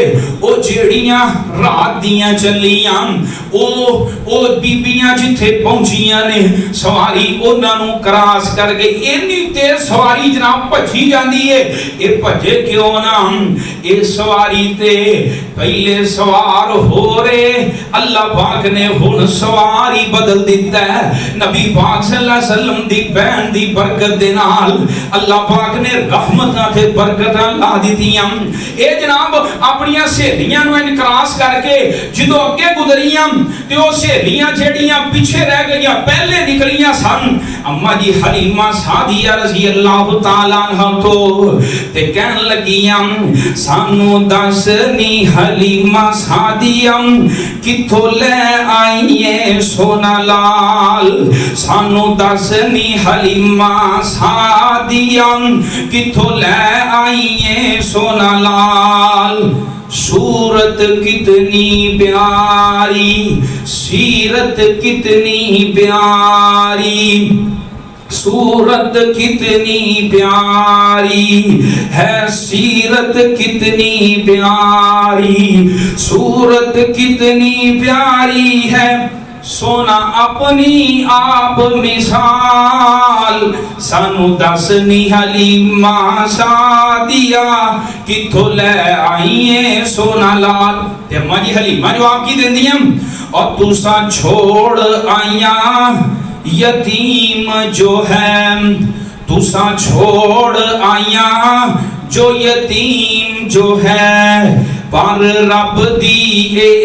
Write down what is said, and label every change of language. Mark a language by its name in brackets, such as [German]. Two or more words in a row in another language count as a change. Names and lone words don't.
[Punjabi] او جیڑیاں رات دیاں چلیاں او بیبیاں جتھے پہنچیاں نے سواری انہاں نوں کراس کر گئی. اینی تیز سواری جناب بھجی جاندی ہے۔ اے بھجے کیوں نہ، اے سواری تے پہلے سوار ہو رہے اللہ پاک نے ہن سواری بدل دتا ہے. نبی پاک [Arabic] صلى الله عليه وسلم [Punjabi] دی بہن دی برکت دے نال اللہ پاک نے رحمتاں تے برکتاں لا دتیاں. اے جناب اپنی سہیلیاں نوں کراس کرکے جدوں اگے گزریاں تے او سہیلیاں جیڑیاں پیچھے رہ گئیاں پہلے نکلیاں سن. اماں جی حلیمہ سعدیہ [Arabic] رضي الله تعالى عنها [Punjabi] توں تے کہن لگیاں سانوں دس نی حلیمہ سعدیہ کتھوں لے آئیے سوہنا لال، سانوں دس نی حلیمہ سعدیہ کتھوں لے آئیے سوہنا لال. [Urdu] صورت کتنی پیاری، سیرت کتنی پیاری، صورت کتنی پیاری ہے، سیرت کتنی پیاری، صورت کتنی پیاری ہے، سوہنا اپنی آپ مثال. [Punjabi] سانوں دس نی حلیمہ سعدیہ کتھوں لے آئیے سوہنا لال. تے اماں جی حلیمہ جواب کی دیندیاں اور تسا چھوڑ آئیاں یتیم جو ہے، تسا چھوڑ آئیاں جو یتیم جو ہے، پر رب دی